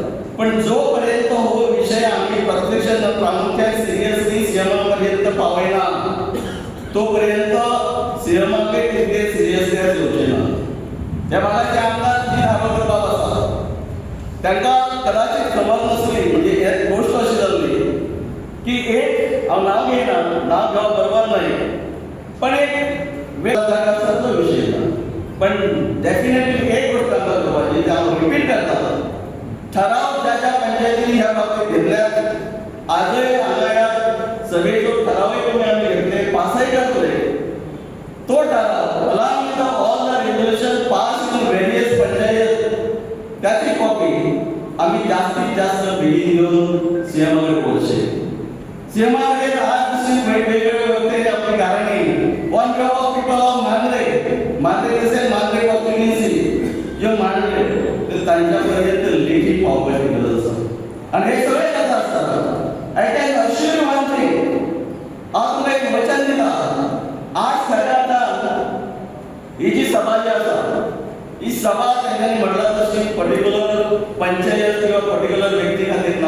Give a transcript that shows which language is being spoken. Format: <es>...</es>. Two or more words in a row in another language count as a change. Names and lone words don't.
<kok>पण जो पर्यंत हो विषय आम्ही प्रत्यक्ष प्रामुख्याने सिरियसली सीएमा पर्यंत पावयना तो पर्यंत सीएमाकडे तितके सिरियसनेस येवचे ना. त्या भागाचे आमदार जी धारोकर बाब आसा तांकां कदाचित खबर नसली म्हणजे एक गोष्ट अशी जाल्ली की एक हांव नांव घेयना, नांव घेवप बरोबर नाही, पण एक वेगळा विषय ना. पण डेफिनेटली एक गोष्ट आमकां करपाची जी हांव रिपीट करता ठराव ज्या ज्या पंचायतींनी ह्या बाबतीत घेतल्यात आजय हांगा सभेचो ठरावय तुमी आमी घेतले पासय करतले तो ठराव</kok> <en>along with all the resolution pass in various panchayat</en> <kok>त्याची कॉपी आम्ही जास्तीत जास्त बेगीन घेऊन सीएमाकडे पोहोचले. सीएमाकडे आज दुसरी वेगवेगळे वक्ते आपली कारणी</kok> <en>one way of people of Mandrem</en> <kok>असेल मांद्रे कॉन्स्टिट्युएन्सी जे मांडले ते त्यांच्यापर्यंत लेखी पावपाची गरज आसा आणि हे सगळे कसं असतात.</kok> <en>I can assure you one thing</en> <kok>हांव तुमकां एक वचन दिता 8:30 ही जी सभा जी आसा ही सभा त्यांनी म्हटलं तशी पर्टिक्युलर पंचायत किंवा पर्टिक्युलर व्यक्ती खातीर ना.</kok>